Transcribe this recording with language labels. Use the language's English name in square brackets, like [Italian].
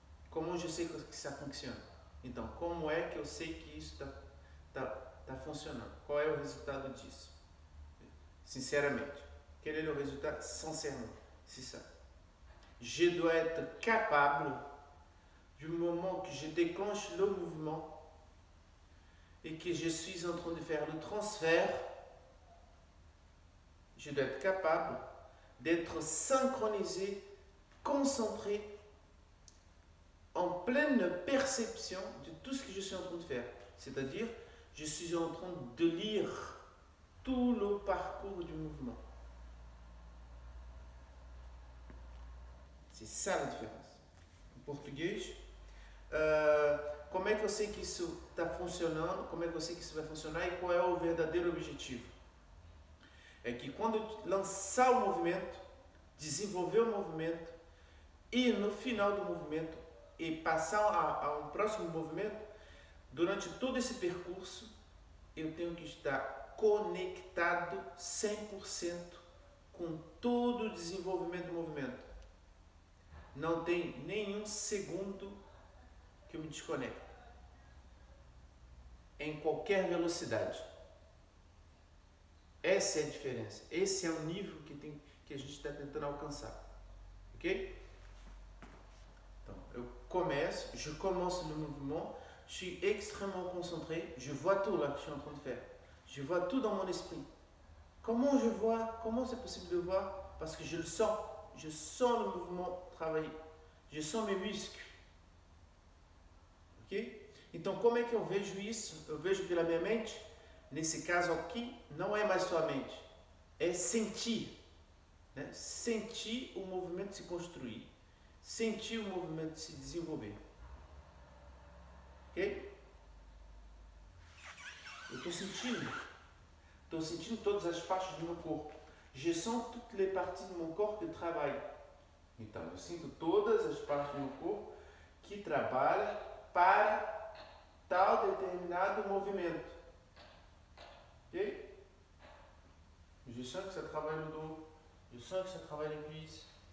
[French] Comment je sais que ça fonctionne? [Portuguese] Então, como é que eu sei que isso está funcionando? Qual é o resultado disso? [French] Sinceramente. Quel est le résultat? Sincèrement. C'est ça. Je dois être capable, du moment que je déclenche le mouvement et que je suis en train de faire le transfert, je dois être capable d'être synchronisé, concentré, en pleine perception de tout ce que je suis en train de faire. C'est-à-dire, je suis en train de lire tout le parcours du mouvement. C'est ça la différença. [Portuguese] Em português, como é que eu sei que isso está funcionando, como é que eu sei que isso vai funcionar e qual é o verdadeiro objetivo? É que quando eu lançar o movimento, desenvolver o movimento e no final do movimento e passar a um próximo movimento, durante todo esse percurso, eu tenho que estar conectado 100% com todo o desenvolvimento do movimento. Não tem nenhum segundo que eu me desconecte. Em qualquer velocidade. Essa é a diferença. Esse é o nível que a gente está tentando alcançar. Ok? [French] Então, je commence le mouvement, je suis extrêmement concentré, je vois tout là que je suis en train de faire. Je vois tout dans mon esprit. Comment je vois? Comment c'est possible de voir? Parce que je le sens. Je sens le mouvement travailler. Je sens mes muscles. Ok? [Portuguese] Então, como é que eu vejo isso? Eu vejo pela minha mente. Nesse caso aqui, não é mais só a mente. É sentir. Né? Sentir o movimento se construir. Sentir o movimento se desenvolver. Ok? Eu estou sentindo. Estou sentindo todas as partes do meu corpo. [French] Je sens toutes les parties de mon corps que travaillent. [Portuguese] Então, eu sinto todas as partes do meu corpo que trabalham para tal determinado movimento. Ok? [French] Je sens que ça travaille le dos. Je sens que ça travaille les cuisses.